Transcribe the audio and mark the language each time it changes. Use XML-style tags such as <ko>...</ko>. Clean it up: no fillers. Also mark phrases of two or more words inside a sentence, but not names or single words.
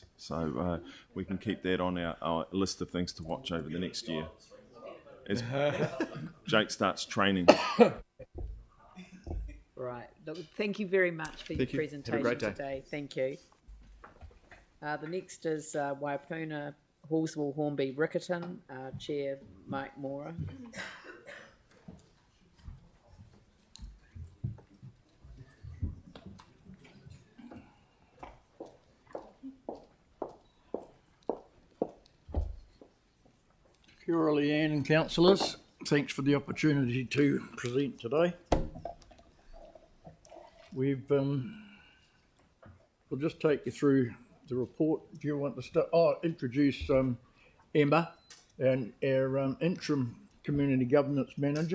<en>So we can keep that on our list of things to watch over the next year as Jake starts training. Right. Look, thank you very much for your Thank you. Have a presentation great day. today. Thank you. The next is Waipuna, Hallswell, Hornby, Riccarton. Chair Mike Mora.</en> <mi>Kia ora,</mi> <en>Leanne and councillors. Thanks for the opportunity to present today. We've we'll just take you through the report. Do you want to start? Introduce Emma, and our interim community governance manager.</en>